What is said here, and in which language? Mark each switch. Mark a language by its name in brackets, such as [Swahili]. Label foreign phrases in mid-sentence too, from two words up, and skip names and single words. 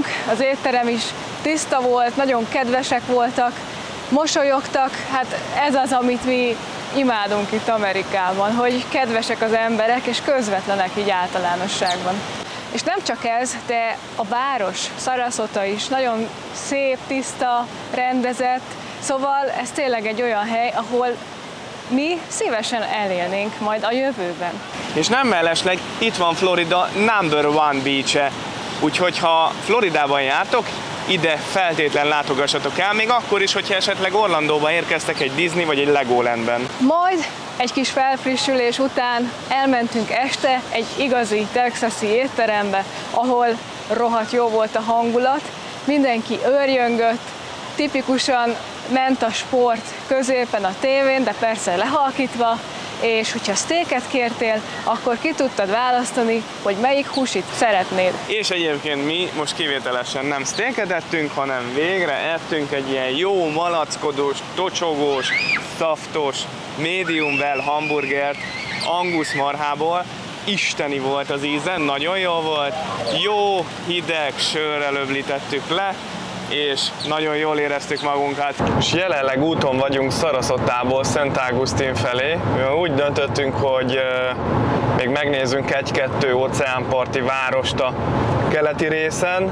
[Hungarian] Az étterem is tiszta volt, nagyon kedvesek voltak, mosolyogtak, hát ez az, amit mi imádunk itt Amerikában, hogy kedvesek az emberek és közvetlenek így általánosságban. És nem csak ez, de a város, Sarasota is nagyon szép, tiszta, rendezett, szóval ez tényleg egy olyan hely, ahol mi szívesen elélnénk majd a jövőben. És nem mellesleg itt van Florida [English] number one beach- [Hungarian] e, úgyhogy ha Floridában jártok, ide feltétlen látogassatok el, még akkor is, hogyha esetleg Orlandóba érkeztek egy Disney vagy egy Legolandben. Majd egy kis felfrissülés után elmentünk este egy igazi texasi étterembe, ahol rohadt jó volt a hangulat, mindenki őrjöngött, tipikusan ment a sport középen a tévén, de persze lehalkítva, és hogyha steaket kértél, akkor ki tudtad választani, hogy melyik húsit szeretnéd. És egyébként mi most kivételesen nem steaket ettünk, hanem végre ettünk egy ilyen jó malackodós, tocsogós, szaftos, [English] medium well [Hungarian] hamburgert Angus marhából. Isteni volt az íze, nagyon jó volt, jó hideg sörrel öblítettük le, és nagyon jól éreztük magunkat. És jelenleg úton vagyunk Sarasotából Szent Augustine felé. Úgy döntöttünk, hogy még megnézzünk egy-kettő óceánparti várost a keleti részen.